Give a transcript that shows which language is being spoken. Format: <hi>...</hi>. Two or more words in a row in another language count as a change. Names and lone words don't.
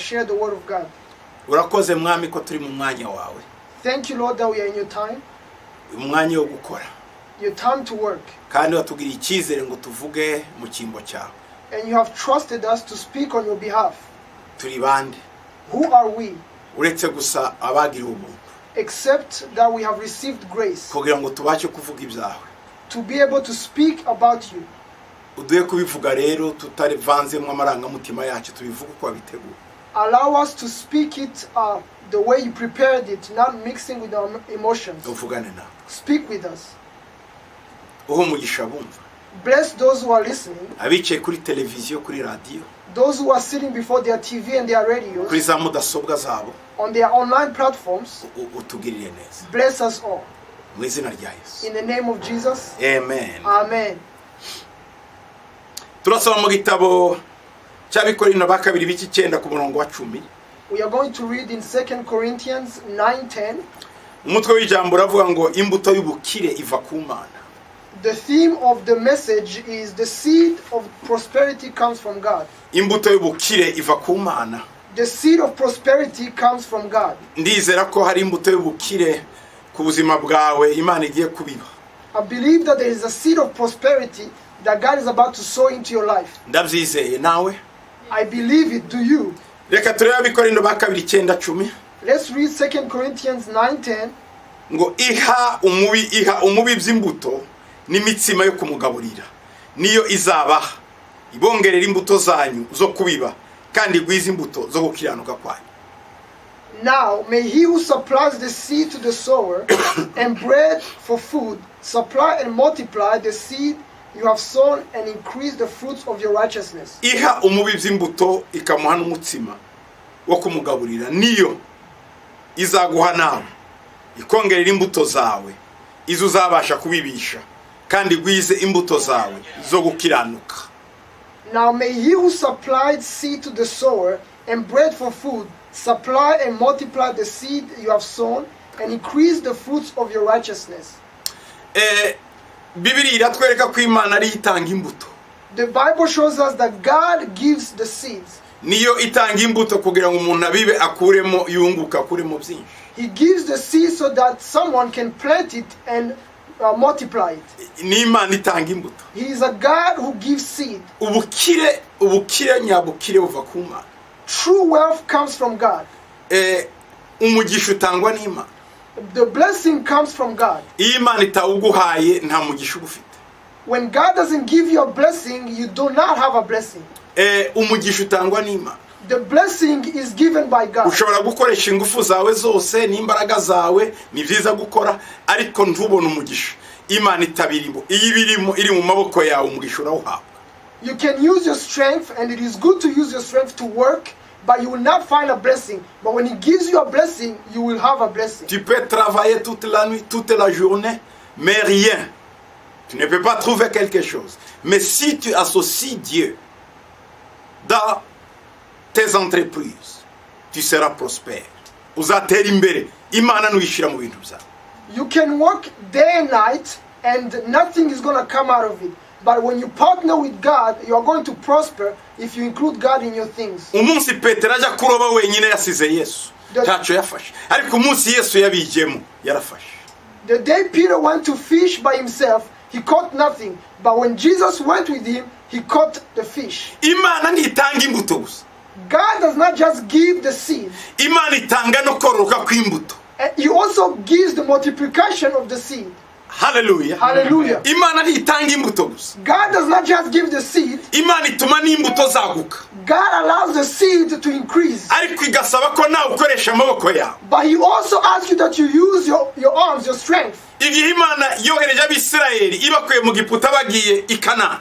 <en>share the word of God.</en> <rw>Urakoze mwami ko turi mu mwanya wawe.</rw> <en>Thank you, Lord, that we are in your time.</en> <rw>Umwanya wo gukora.</rw> <en>Your time to work.</en> <rw>Kandi watugiriye icyizere ngo tuvuge mu cyimbo cyawe.</rw> <en>And you have trusted us to speak on your behalf.</en> <rw>Turi bande?</rw> <en>Who are we?</en> <rw>Uretse gusa abagiriwe ubuntu.</rw> <en>Except that we have received grace.</en> <rw>Kugira ngo tubashe kuvuga ibyawe.</rw> <en>To be able to speak about you.</en> <rw>Uduye kubivuga rero tutarivanzemo amarangamutima yacu tubivuga uko wabiteguye.</rw> <en>Allow us to speak it the way you prepared it, not mixing with our emotions.</en> <rw>Uvugane nawe.</rw> <en>Speak with us.</en> <rw>Uho mugisha bumva.</rw> <en>Bless those who are listening.</en> <rw>Abicaye kuri televiziyo, kuri radio.</rw> <en>Those who are sitting before their TV and their radios.</en> <rw>Kuri za mudasobwa zabo.</rw> <en>On their online platforms.</en> <rw>Utugirire neza.</rw> <en>Bless us all.</en> <rw>Mu izina rya Yesu.</rw> <en>In the name of Jesus.</en> <rw>Amen.</rw> <en>Amen.</en> <rw>Turasoma mu gitabo cy'Abikorino ba kabiri b'iki 9 ku murongo wa 10.</rw> <en>We are going to read in 2 Corinthians 9:10.</en> <rw>Umutwe w'ijambo uravuga ngo imbuto y'ubukire iva ku Mana.</rw> <en>The theme of the message is the seed of prosperity comes from God.</en> <rw>Imbuto y'ubukire iva ku Mana.</rw> <en>The seed of prosperity comes from God.</en> <rw>Ndizera ko hari imbuto y'ubukire ku buzima bwawe Imana igiye kubiba.</rw> <en>I believe that there is a seed of prosperity that God is about to sow into your life.</en> <rw>Ndabyizeye nawe.</rw> <en>I believe it. Do you?</en> <rw>Reka turebe Abikorino ba kabiri 9:10.</rw> <en>Let's read 2 Corinthians 9:10.</en> <rw>Ngo iha umubi by'imbuto n'imitsima yo kumugaburira niyo izabaha ibongerera imbuto zanyu zo kubiba kandi gwiza imbuto zo gukiranuka kwanyu.</rw> <en>Now may he who supplies the seed to the sower and bread for food supply and multiply the seed you have sown and increase the fruits of your righteousness.</en> <rw>Iha umubi by'imbuto ikamuha n'umutsima wo kumugaburira niyo izaguha nawe ikongerera imbuto zawe izo uzabasha kubibisha kandi gwize imbuto zawe zo gukiranuka.</rw> <en>Now may he who supplied seed to the sower and bread for food supply and multiply the seed you have sown and increase the fruits of your righteousness.</en> <rw>Bibiri iratwereka ko Imana ari itanga imbuto.</rw> <en>The Bible shows us that God gives the seeds.</en> <rw>Niyo itanga imbuto kugira ngo umuntu abibe akuremo yunguka akuremo byinshi.</rw> <en>He gives the seed so that someone can plant it and multiply it.</en> <rw>Ni Imana itanga imbuto.</rw> <en>He is a God who gives seed.</en> <rw>Ubukire nyabukire buva ku Mana.</rw> <en>True wealth comes from God.</en> <rw>Umugisha utangwa n'Imana.</rw> <en>The blessing comes from God.</en> <rw>Iyo Imana itawuguhaye nta mugisha ufite.</rw> <en>When God doesn't give you a blessing, you do not have a blessing.</en> <rw>Umugisha utangwa n'Imana.</rw> <en>The blessing is given by God.</en> <rw>Ushobora gukoresha ingufu zawe zose n'imbaraga zawe ni byiza gukora ariko ntubone umugisha. Imana itabirimo. Iyo birimo iri mu maboko yawe umugisha urawuhabwa.</rw> <en>You can use your strength, and it is good to use your strength to work, but you will not find a blessing. But when He gives you a blessing, you will have a blessing.</en> <fr>Tu peux travailler toute la nuit, toute la journée, mais rien. Tu ne peux pas trouver quelque chose. Mais si tu associes Dieu dans tes entreprises, tu seras prospère.</fr> <rw>Uzatera imbere. Imana nuyishira mu bintu byawe.</rw> <en>You can work day and night, and nothing is going to come out of it. But when you partner with God, you are going to prosper if you include God in your things.</en> <rw>Umunsi Petero ajya kuroba wenyine yasize Yesu. Ntacyo yafashe. Ariko umunsi Yesu yabijemo yarafashe.</rw> <en>The day Peter went to fish by himself, he caught nothing. But when Jesus went with him, he caught the fish.</en> <rw>Imana ntitanga imbuto gusa.</rw> <en>God does not just give the seed.</en> <rw>Imana itanga no kororoka kw'imbuto.</rw> <en>And He also gives the multiplication of the seed.</en> <rw>Hallelujah.</rw> <en>Hallelujah.</en> <rw>Imana ntitanga imbuto gusa.</rw> <en>God does not just give the seed.</en> <rw>Imana ituma n'imbuto zaguka.</rw> <en>God allows the seed to increase.</en> <rw>Ariko igasaba ko nawe ukoresha amaboko yawe.</rw> <en>But He also asks you that you use your arms, your strength.</en> <rw>Igihe Imana yohereje Abisirayeli ibakuye mu Giputa bagiye i Kanani.</rw>